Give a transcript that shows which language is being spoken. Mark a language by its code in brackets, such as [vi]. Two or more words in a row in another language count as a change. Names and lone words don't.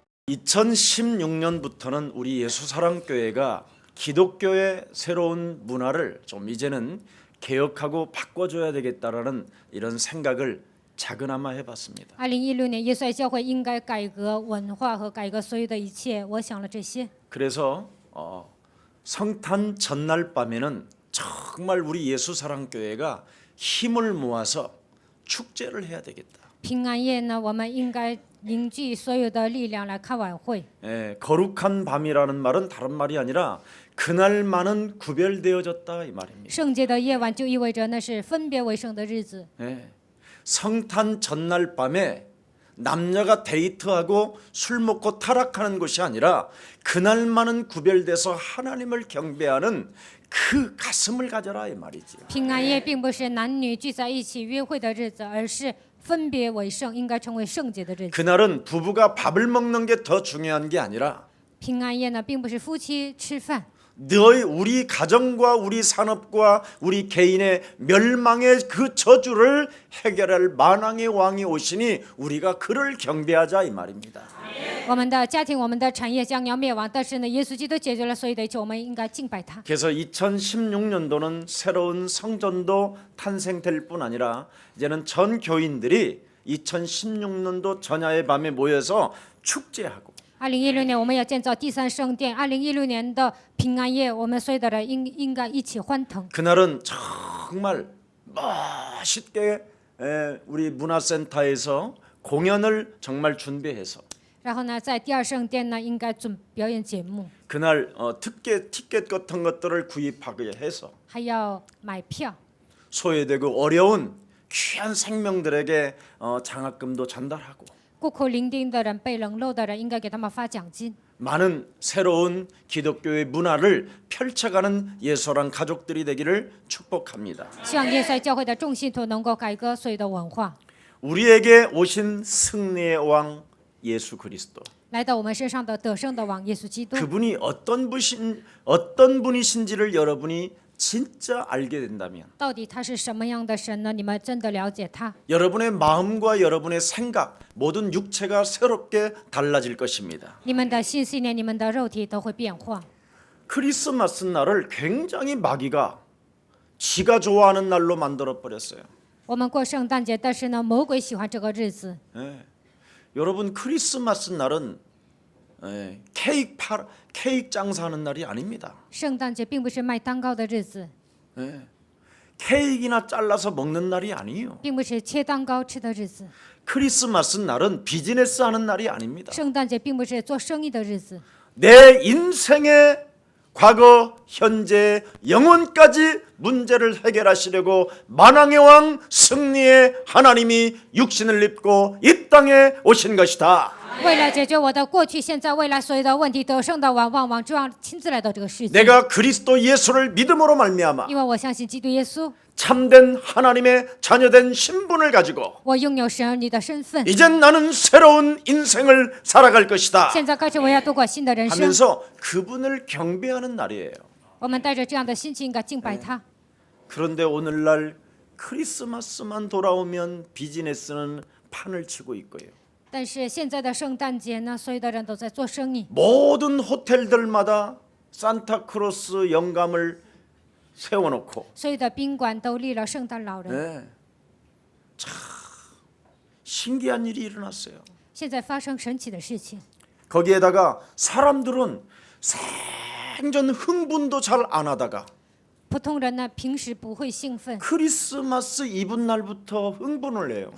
[ko] 2016년부터는 우리 예수사랑교회가 기독교의 새로운 문화를 좀 이제는 개혁하고 바꿔줘야 되겠다라는 이런 생각을 작은아마 해봤습니다. [zh] 2016年，耶稣爱教会应该改革文化和改革所有的一切。我想了这些， [ko] 그래서 성탄 전날 밤에는 정말 우리 예수사랑교회가 힘을 모아서 축제를 해야 되겠다. [zh] 平安夜呢，我们应该凝聚所有的力量来开晚会。 [ko] 거룩한 밤이라는 말은 다른 말이 아니라 그날만은 구별되어졌다 이 말입니다. [zh] 圣洁的夜晚就意味着那是分别为圣的日子。 [ko] 성탄 전날 밤에 남녀가 데이트하고 술 먹고 타락하는 것이 아니라 그날만은 구별돼서 하나님을 경배하는 그 가슴을 가져라 이 말이지. [zh] 平安夜并不是男女聚在一起约会的日子，而是分别为圣，应该成为圣洁的日子。 [ko] 그날은 부부가 밥을 먹는 게 더 중요한 게 아니라 [zh] 平安夜呢，并不是夫妻吃饭， [ko] 너희 우리 가정과 우리 산업과 우리 개인의 멸망의 그 저주를 해결할 만왕의 왕이 오시니 우리가 그를 경배하자 이 말입니다. [zh] 我们的家庭、我们的产业将要灭亡，但是呢，耶稣基督解决了所有的一切，我们应该敬拜他。 [ko] 그래서 2016년도는 새로운 성전도 탄생될 뿐 아니라 이제는 전 교인들이 2016년도 전야의 밤에 모여서 축제하고 [zh] 2016年我们要建造第三圣殿，2016年的平安夜，我们所有的人应该一起欢腾。 [ko] 그날은 정말 멋있게 우리 문화센터에서 공연을 정말 준비해서 [zh] 然后呢，在第二圣殿呢，应该表演节目， [ko] 그날 티켓 같은 것들을 구입하게 해서 [zh] 还要买票， [ko] 소외되고 어려운 귀한 생명들에게 장학금도 전달하고 [zh] 孤苦伶仃的人、被冷落的人，应该给他们发奖金。 [ko] 많은 새로운 기독교의 문화를 펼쳐가는 예수랑 가족들이 되기를 축복합니다. [zh] 希望耶稣教会的众信徒能够改革所有的文化， [ko] 우리에게 오신 승리의 왕 예수 그리스도 [zh] 来到我们身上的得胜的王耶稣基督。 [ko] 그분이 어떤 분이신지를 여러분이 진짜 알게 된다면 [zh] 到底他是什么样的神呢？你们真的了解他？ [ko] 여러분의 마음과 여러분의 생각 모든 육체가 새롭게 달라질 것입니다. [zh] 你们的心、信念、你们的肉体都会变化。 [ko] 크리스마스 날을 굉장히 마귀가 지가 좋아하는 날로 만들어 버렸어요. [zh] 我们过圣诞节，但是呢，魔鬼喜欢这个日子。 [ko] 여러분 크리스마스 날은 케이크 장사하는 날이 아닙니다. [zh] 圣诞节并不是卖蛋糕的日子， [ko] 케이크나 잘라서 먹는 날이 아니에요. [zh] 并不是切蛋糕吃的日子。 [ko] 크리스마스 날은 비즈니스 하는 날이 아닙니다. [zh] 圣诞节并不是做生意的日子， [ko] 내 인생의 과거, 현재, 영혼까지 문제를 해결하시려고 만왕의 왕 승리의 하나님이 육신을 입고 이 땅에 오신 것이다. [zh] 为了解决我的过去、现在、未来所有的问题，得胜的王主要亲自来到这个世界。 [ko] 내가 그리스도 예수를 믿음으로 말미암아 [zh] 因为我相信基督耶稣， [ko] 참된 하나님의 자녀된 신분을 가지고 [zh] 我拥有神儿女的身份。 [ko] 이젠 나는 새로운 인생을 살아갈 것이다 [zh] 现在开始，我要度过新的人生。 [ko] 하면서 그분을 경배하는 날이에요. [zh] 我们带着这样的心情，应该敬拜他。 [ko] 그런데 오늘날 크리스마스만 돌아오면 비즈니스는 판을 치고 있고요. [zh] 但是现在的圣诞节呢，所有的人都在做生意， [ko] 모든 호텔들마다 산타크로스 영감을 세워놓고 [zh] 所有的宾馆都立了圣诞老人。 [ko] 참 신기한 일이 일어났어요. [zh] 现在发生神奇的事情， [ko] 거기에다가 사람들은 생전 흥분도 잘 안 하다가 [zh] 普通人呢平时不会兴奋， [ko] 크리스마스 이브 날부터 흥분을 해요.